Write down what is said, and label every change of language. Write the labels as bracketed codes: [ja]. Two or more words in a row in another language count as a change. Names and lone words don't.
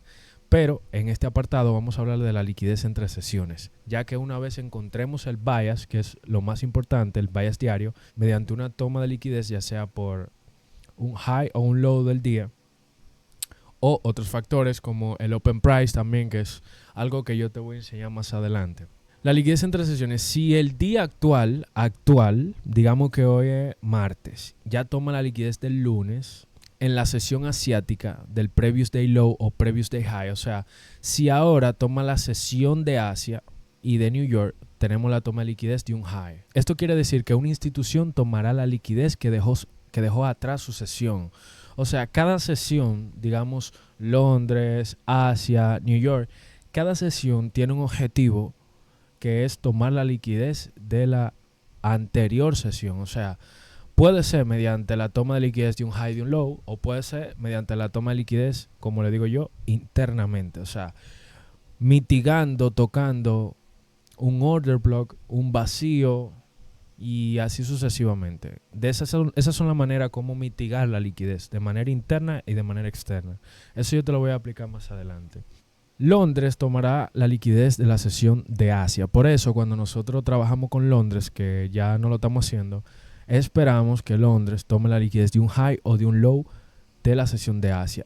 [es] Pero en este apartado vamos a hablar de la liquidez entre sesiones, ya que una vez encontremos el bias, que es lo más importante, el bias diario, mediante una toma de liquidez, ya sea por un high o un low del día, o otros factores como el [en] open price [es] también, que es algo que yo te voy a enseñar más adelante. La liquidez entre sesiones, si el día actual, digamos que hoy es martes, ya toma la liquidez del lunes en la sesión asiática del [en] previous day low [es] o [en] previous day high, [es] o sea, si ahora toma la sesión de Asia y de New York, tenemos la toma de liquidez de un high. Esto quiere decir que una institución tomará la liquidez que dejó atrás su sesión. O sea, cada sesión, digamos Londres, Asia, New York, cada sesión tiene un objetivo que es tomar la liquidez de la anterior sesión. O sea, puede ser mediante la toma de liquidez de un high de un low, o puede ser mediante la toma de liquidez, como le digo yo, internamente. O sea, mitigando, tocando un [en] order block, [es] un vacío y así sucesivamente. Esas son las maneras como mitigar la liquidez, de manera interna y de manera externa. Eso yo te lo voy a aplicar más adelante. Londres tomará la liquidez de la sesión de Asia. Por eso, cuando nosotros trabajamos con Londres, que ya no lo estamos haciendo, esperamos que Londres tome la liquidez de un high o de un low de la sesión de Asia.